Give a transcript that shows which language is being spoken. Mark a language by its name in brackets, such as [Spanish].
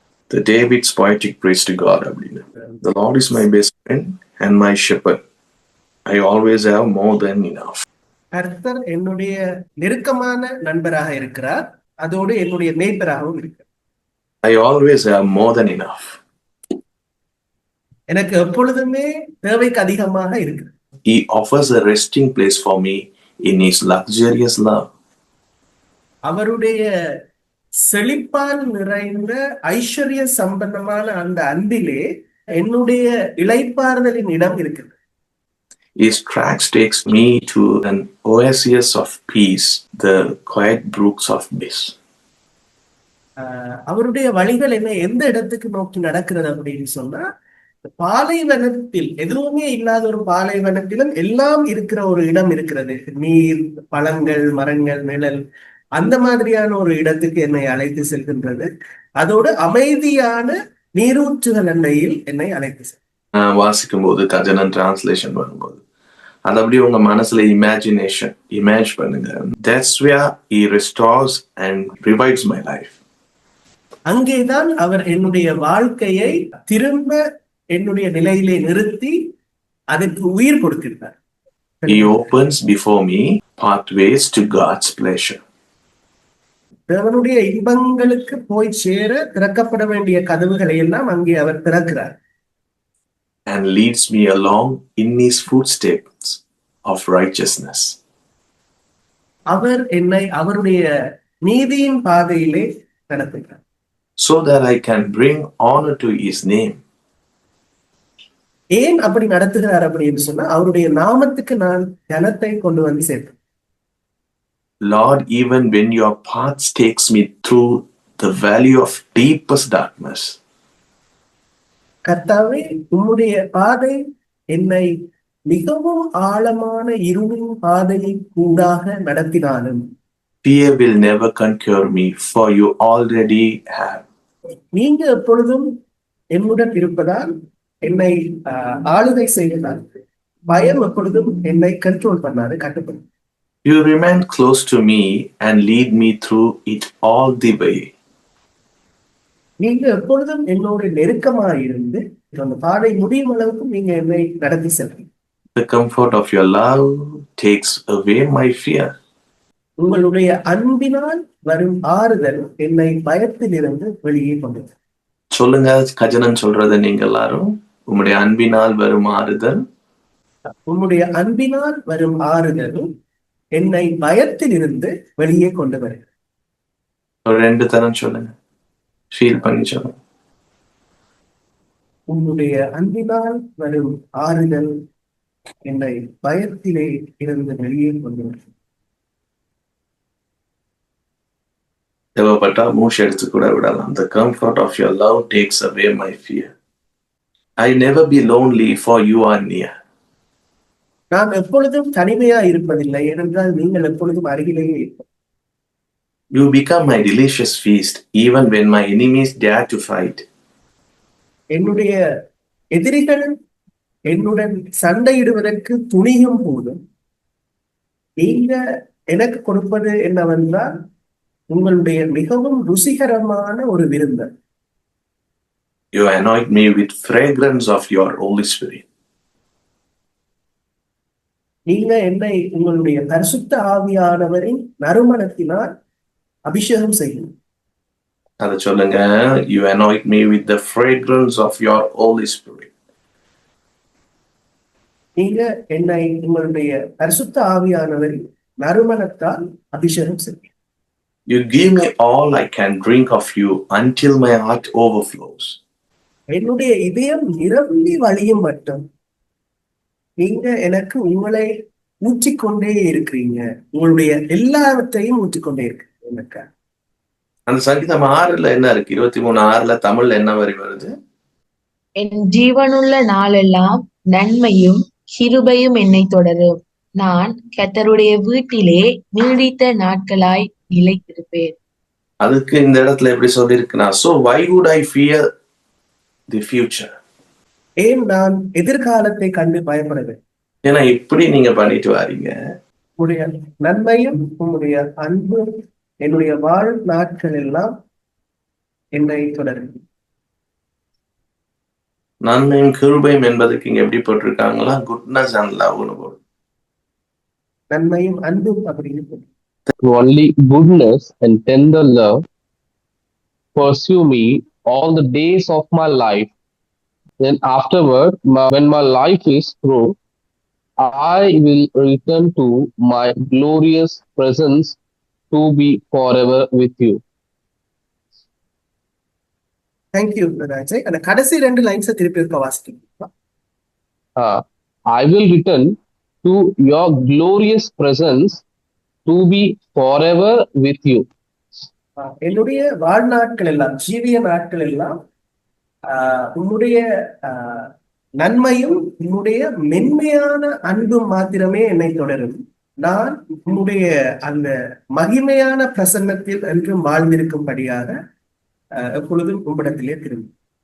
[English] The David's poetic praise to God [Tamil] அப்படின்னு. [English] The Lord is my best friend and my shepherd. I always have more than enough. [Tamil] கர்த்தர் என்னுடைய நெருக்கமான நண்பராக இருக்கிறார், அதோடு என்னுடைய மேய்ப்பராகவும் இருக்கிறார். [English] I always have more than enough. [Tamil] எனக்கு எப்பொழுதுமே தேவைக்கு அதிகமாக இருக்கு. [English] He offers a resting place for me in his luxurious love. [Tamil] அவருடைய செழிப்பால் நிறைந்த ஐஸ்வர்ய சம்பந்தமான அந்த அன்பிலே என்னுடைய இளைப்பாறுதலின் இடம் இருக்குது. [English] His tracks takes me to an oasis of peace, the quiet brooks of bliss. [Tamil] அவருடைய வழிகள் என்ன எந்த இடத்துக்கு நோக்கி நடக்கிறது அப்படின்னு சொன்னா, பாலைவனத்தில் எதுவுமே இல்லாத ஒரு பாலைவனத்திலும் எல்லாம் இருக்கிற ஒரு இடம் இருக்கிறது. நீர், பழங்கள், மரங்கள், நிழல், அந்த மாதிரியான ஒரு இடத்துக்கு என்னை அழைத்து செல்கின்றது. அதோடு அமைதியான நீரூற்றுகள் அண்டையில் என்னை அழைத்து செல். வாசிக்கும் போது கஜனன் டிரான்ஸ்லேஷன் வரும்போது அது அப்படியே உங்க மனசுல இமேஜ் பண்ணுங்க. [English] That's where he restores and revives my life. [Tamil] அங்கேதான் அவர் என்னுடைய வாழ்க்கையை திரும்ப என்னுடைய நிலையிலே நிறுத்தி அதற்கு உயிர் கொடுக்கிறார். [English] He opens before me pathways to God's pleasure. [Tamil] தேவனுடைய இன்பங்களுக்கு போய் சேர திறக்கப்பட வேண்டிய கதவுகளை எல்லாம் அங்கே அவர் திறக்கிறார். [English] And leads me along in his footsteps of righteousness. [Tamil] அவர் என்னை அவருடைய நீதியின் பாதையிலே நடத்துகிறார். [English] So that I can bring honor to his name. [Tamil] ஏன் அப்படி நடத்துகிறார் அப்படின்னு சொன்னா, அவருடைய நாமத்துக்கு நான் கனத்தை கொண்டு வந்து சேர்ப்பேன். [English] Lord, even when your path takes me through the valley of deepest darkness. [Tamil] கர்த்தாவே, உம்முடைய பாதை என்னை மிகவும் ஆழமான இருளின் பாதையை கூடாக நடத்தினாலும் [English] fear will never conquer me, for you already have. [Tamil] நீங்க எப்பொழுதும் என்னுடன் இருப்பதால் என்னை ஆளுகை செய்வதால் பயம் எப்பொழுதும் என்னை கண்ட்ரோல் பண்ணாது, கட்டுப்படும். [English] You remain close to me and lead me through it all the way. [Tamil] நீங்க எப்பொழுதும் என்னோட நெருக்கமாக இருந்து அந்த பாதை முடியும் அளவுக்கு நீங்க என்னை நடத்தி செல்றீங்க. [English] The comfort of your love takes away my fear. [Tamil] உங்களுடைய அன்பினால் வரும் ஆறுதல் என்னை பயத்திலிருந்து வெளியே கொண்டது. சொல்லுங்க கஜனன் சொல்றத நீங்க எல்லாரும். உம்முடைய அன்பினால் வரும் ஆறுதல். உம்முடைய அன்பினால் வரும் ஆறுதல் என்னை பயத்திலிருந்து வெளியே கொண்டு வருகிறது. ஒரு 2 தரம் சொல்லுங்க. ஃபீல் பண்ணி சொல்லுங்க. உம்முடைய அன்பினால் வரும் ஆறுதல் என்னை பயத்திலே இருந்து வெளியே கொண்டு வருகிறது. தேவைப்பட்டா மூச்சு எடுத்து கூட விடலாம். [English] The comfort of your love takes away my fear. I never be lonely, for you are near. [Tamil] நான் எப்பொழுதும் தனிமையா இருப்பதில்லை, ஏனென்றால் நீங்கள் எப்பொழுதும் அருகிலேயே இருப்பீர்கள். [English] You become my delicious feast, even when my enemies dare to fight. [Tamil] என்னுடைய எதிரிகள் என்னுடன் சண்டையிடுவதற்கு துணியும் போதும் நீங்க எனக்கு கொடுப்பது என்னவென்றால் உங்களுடைய மிகவும் ருசிகரமான ஒரு விருந்து. [English] You anoint me with fragrance of your Holy Spirit. [Tamil] நீங்க என்னை உங்களுடைய பரிசுத்த ஆவியானவரின் நறுமணத்தினால் அபிஷேகம் செய்யணும். அதை சொல்லுங்க. [English] You anoint me with the fragrance of your Holy Spirit. [Tamil] நீங்க என்னை உங்களுடைய பரிசுத்த ஆவியானவரின் நறுமணத்தால் அபிஷேகம் செய்யணும். [English] You give me all I can drink of you until my heart overflows. [Tamil] என்னுடைய இதயம் நிரம்பி வழியும் மட்டும் நீங்க எனக்கு உங்களை ஊற்றிக்கொண்டே இருக்கிறீங்க. உங்களுடைய எல்லாவற்றையும் ஊற்றிக்கொண்டே இருக்கு எனக்கு. அந்த சங்கீதம் 6ல என்ன இருக்கு? 23:6 தமிழ்ல என்ன வரி வருது? என் ஜீவனுள்ள நாளெல்லாம் நன்மையும் கிருபையும் என்னை தொடரும். நான் கர்த்தருடைய வீட்டிலே நீடித்த நாட்களாய் நிலைத்திருப்பேன். அதுக்கு இந்த இடத்துல எப்படி சொல்லியிருக்குன்னா, [English] so why would I fear the future? [Tamil] ஏன் நான் எதிர்காலத்தை கண்டு பயப்படுவேன்? ஏன்னா இப்படி நீங்க பண்ணிட்டு வாரீங்க, உம்முடைய நன்மையும் உம்முடைய அன்பும் என்னுடைய வாழ் நாட்கள் எல்லாம் என்னை தொடரும். நன்மையும் கிருபையும் என்பதுக்கு இங்க எப்படி போட்டிருக்காங்களா, [English] goodness and லவ்னு [Tamil] போட்டு. நன்மையும் அன்பும் அப்படின்னு சொல்லி. [English] Only goodness and tender love pursue me all the days of my life. Then afterward, when my life is through, I will return to my glorious presence to be forever with you. [Tamil] Thank you ராஜய். அந்த கடைசி 2 லைன்ஸை திருப்பி இருக்க வாசிக்கிறீங்களா? [English] I will return to your glorious presence to be forever with you. [Tamil] என்னுடைய வாழ்நாட்கள் எல்லாம், ஜீவிய நாட்கள் எல்லாம் உன்னுடைய நன்மையும் உன்னுடைய மென்மையான அன்பும் மாத்திரமே என்னை தொடரும். நான் உன்னுடைய அந்த மகிமையான பிரசன்னத்தில் என்றும் வாழ்ந்திருக்கும்படியாக எப்பொழுதும் உம்மிடத்திலே திரும்பும்.